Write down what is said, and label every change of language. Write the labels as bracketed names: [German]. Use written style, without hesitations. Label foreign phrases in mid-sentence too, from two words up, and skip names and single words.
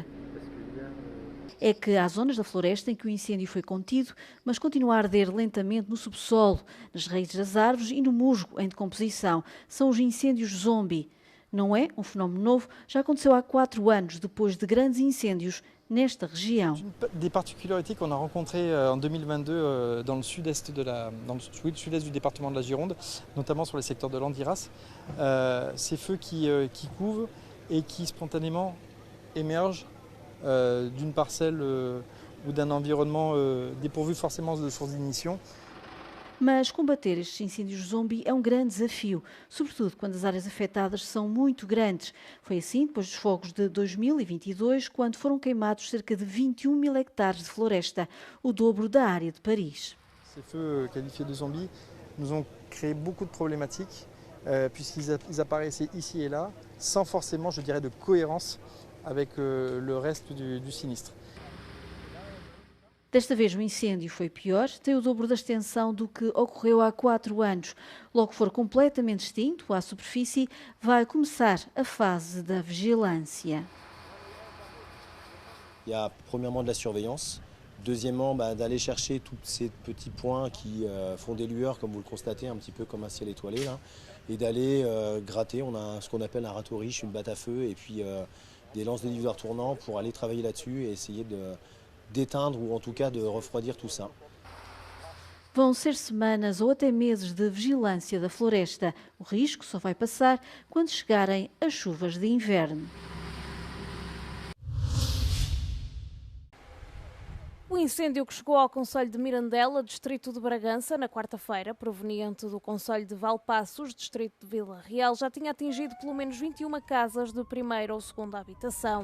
[Portuguese] É que há zonas da floresta em que o incêndio foi contido, mas continua a arder lentamente no subsolo, nas raízes das árvores e no musgo em decomposição. São os incêndios zombie. Não é um fenómeno novo, já aconteceu há 4 anos, depois de grandes incêndios nesta região. [French] Des particularités qu'on a rencontrées en 2022 dans le sud-est du département de la Gironde, notamment sur les secteurs de Landiras, ces feux qui couvent et qui spontanément émergent d'une parcelle ou d'un environnement dépourvu forcément de sources d'ignition. [Portuguese] Mas combater estes incêndios zombie é um grande desafio, sobretudo quando as áreas afetadas são muito grandes. Foi assim depois dos fogos de 2022, quando foram queimados cerca de 21 mil hectares de floresta, o dobro da área de Paris. [French] Ces feux qualifiés de zombies nous ont créé beaucoup de problématiques, puisqu'ils apparaissaient ici et là, sans forcément, je dirais, de cohérence avec le reste du sinistre. [Portuguese] Desta vez o incêndio foi pior, tem o dobro da extensão do que ocorreu há 4 anos. Logo que for completamente extinto à superfície, vai começar a fase da vigilância. [French] Il y a premièrement de la surveillance, deuxièmement d'aller chercher tous ces petits points qui font des lueurs, comme vous le constatez, un petit peu comme un ciel étoilé, là, et d'aller gratter. On a ce qu'on appelle un râteau riche, une batte à feu, et puis des lances de diffuseurs tournants pour aller travailler là-dessus et essayer d'éteindre ou en tout cas de refroidir tout ça. [Portuguese] Vão ser semanas ou até meses de vigilância da floresta. O risco só vai passar quando chegarem as chuvas de inverno. O incêndio que chegou ao concelho de Mirandela, distrito de Bragança, na quarta-feira, proveniente do concelho de Valpaços, distrito de Vila Real, já tinha atingido pelo menos 21 casas de primeira ou segunda habitação.